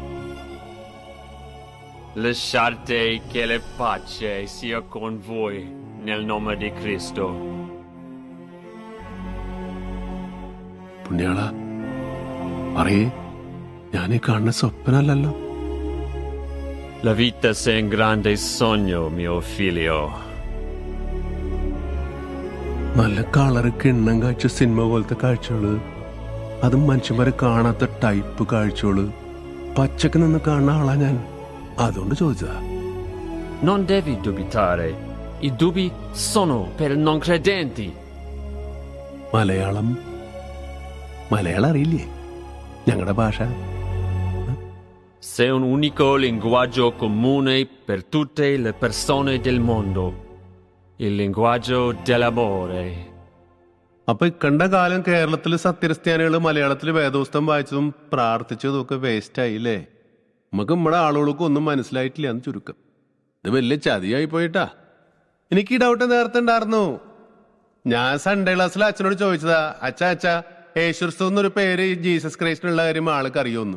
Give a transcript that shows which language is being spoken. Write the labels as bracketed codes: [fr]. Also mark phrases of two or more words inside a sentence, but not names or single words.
[it] Lasciate che la pace sia con voi nel nome di Cristo. [ml] പുണ്യാളാ, പറയേ, ഞാനീ കാണുന്ന സ്വപ്നല്ലല്ലോ. [it] La vita è un grande sogno, mio figlio. [ml] നല്ല കളറ് കിണ്ണം കാഴ്ച സിനിമ പോലത്തെ കാഴ്ചകള്, അതും മനുഷ്യന്മാരെ കാണാത്ത ടൈപ്പ് കാഴ്ചകള് പച്ചക്ക് നിന്ന് കാണുന്ന ആളാ ഞാൻ. അതുകൊണ്ട് ചോദിച്ചതാ. [it] Non devi dubitare. I dubbi sono per i non credenti. [ml] മലയാളം അറിയില്ലേ ഞങ്ങളുടെ ഭാഷ? [it] C'è un unico linguaggio comune per tutte le persone del mondo. Il linguaggio dell'amore. [ml] അപ്പൊ ഇക്കണ്ട കാലം കേരളത്തില് സത്യക്രിസ്ത്യാനികള് മലയാളത്തില് വേദോസ്തം വായിച്ചതും പ്രാർത്ഥിച്ചതും ഒക്കെ വേസ്റ്റ് ആയില്ലേ? നമുക്ക് നമ്മുടെ ആളുകൾക്ക് ഒന്നും മനസ്സിലായിട്ടില്ല എന്ന് ചുരുക്കം. ഇത് വലിയ ചതിയായി പോയിട്ടാ. എനിക്ക് ഈ ഡൗട്ട് നേരത്തെ ഉണ്ടായിരുന്നു. ഞാൻ [en] Sunday class [ml] അച്ഛനോട് ചോദിച്ചതാ, അച്ഛാ യേശുക്രിസ്തു എന്നൊരു പേര് ജീസസ് ക്രൈസ്റ്റിനുള്ള കാര്യം ആൾക്ക് അറിയുമെന്ന്.